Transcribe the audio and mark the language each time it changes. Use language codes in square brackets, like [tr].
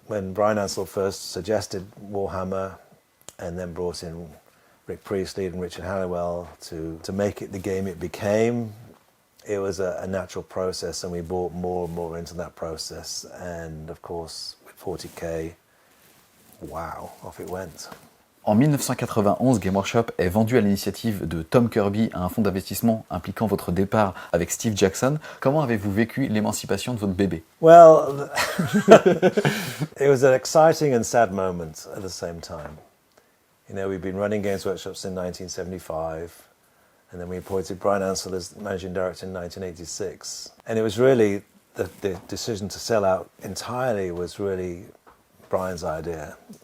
[en] When Brian Ansell first suggested Warhammer and then brought in Rick Priestley and Richard Halliwell to make it the game it became, it was a natural process, and we brought more and more into that process. And of course, with 40K, wow, off it went. [fr] En 1991, Game Workshop est vendu à l'initiative de Tom Kirby à un fonds d'investissement impliquant votre départ avec Steve Jackson. Comment avez-vous vécu l'émancipation de votre bébé? [en] Well, it was an exciting and sad moment at the same time. We've been running Games Workshops in 1975, and then we appointed Brian Ansell as managing director in 1986. And it was really, the decision to sell out entirely was really Brian's idea.